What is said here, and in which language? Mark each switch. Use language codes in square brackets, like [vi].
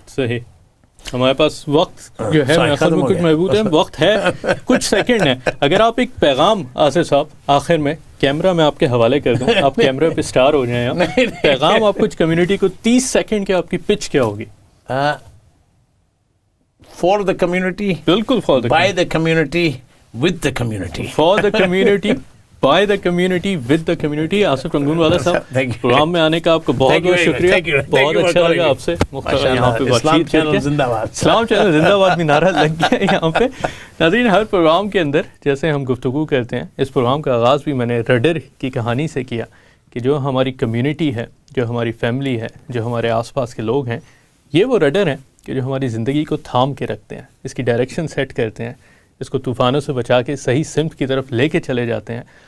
[ur] صحیح, ہمارے پاس وقت جو ہے کچھ محدود ہے, وقت ہے کچھ سیکنڈ ہے. اگر آپ ایک پیغام آصف صاحب آخر میں, کیمرہ میں آپ کے حوالے کر دوں, آپ کیمرہ پہ سٹار ہو جائیں, پیغام آپ کچھ کمیونٹی کو 30 سیکنڈ کے, آپ کی پچ کیا ہوگی؟ [en] for the community, [ur] بالکل, [en] For the, by the community, with the community, for the community, by the community, with the community. [ur] Asif Rangoon والا صاحب, پروگرام میں آنے کا آپ کو بہت بہت شکریہ, بہت اچھا لگا آپ سے یہاں پہ بات چیت کر کے. اسلام چینل زندہ باد بھی نعرہ لگ گیا یہاں پہ. ناظرین, ہر پروگرام کے اندر جیسے ہم گفتگو کرتے ہیں, اس پروگرام کا آغاز بھی میں نے رڈر کی کہانی سے کیا کہ جو ہماری کمیونٹی ہے, جو ہماری فیملی ہے, جو ہمارے آس پاس کے لوگ ہیں, یہ وہ رڈر ہیں کہ جو ہماری زندگی کو تھام کے رکھتے ہیں, اس کی ڈائریکشن سیٹ کرتے ہیں, اس کو طوفانوں سے بچا کے صحیح سمت کی طرف لے کے چلے جاتے ہیں.